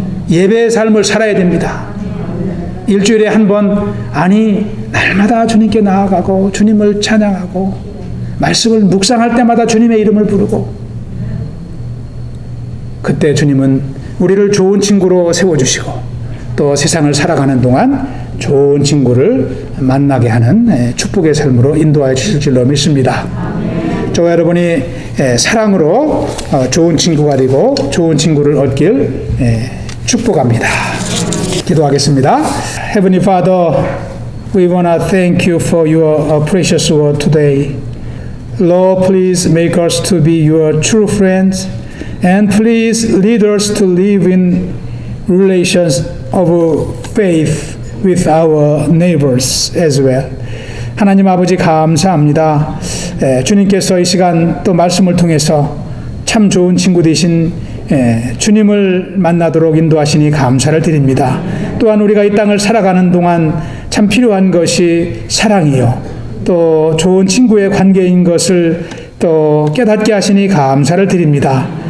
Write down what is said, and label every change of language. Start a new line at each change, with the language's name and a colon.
Korean: 예배의 삶을 살아야 됩니다. 일주일에 한 번, 아니 날마다 주님께 나아가고 주님을 찬양하고 말씀을 묵상할 때마다 주님의 이름을 부르고 그때 주님은 우리를 좋은 친구로 세워주시고 또 세상을 살아가는 동안 좋은 친구를 만나게 하는 축복의 삶으로 인도하여 주실 줄로 믿습니다. 저와 여러분이 사랑으로 좋은 친구가 되고 좋은 친구를 얻길 축복합니다. 기도하겠습니다.
English: Heavenly Father, we want to thank you for your precious word today. Lord, please make us to be your true friends And please lead us to live in relations of faith with our neighbors as well.
Korean: 하나님 아버지 감사합니다. 주님께서 이 시간 또 말씀을 통해서 참 좋은 친구 되신 주님을 만나도록 인도하시니 감사를 드립니다. 또한 우리가 이 땅을 살아가는 동안 참 필요한 것이 사랑이요, 또 좋은 친구의 관계인 것을 또 깨닫게 하시니 감사를 드립니다.